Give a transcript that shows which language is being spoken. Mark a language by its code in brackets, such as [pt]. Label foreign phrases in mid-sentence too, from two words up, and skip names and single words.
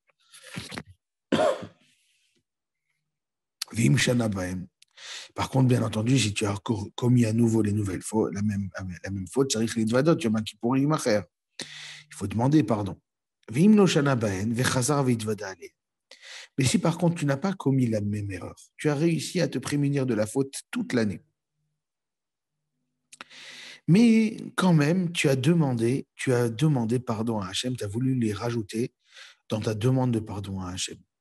[he] ואם שנה בהם. [fr] Par contre, bien entendu, si tu as commis à nouveau les nouvelles fautes, la même faute, il faut demander pardon. [he] ואם לא שנה בהם, וחזר והתודה עליהם. [fr] Mais si par contre tu n'as pas commis la même erreur, tu as réussi à te prémunir de la faute toute l'année, mais quand même tu as demandé pardon à Hachem, tu as voulu les rajouter dans ta demande de pardon à Hachem.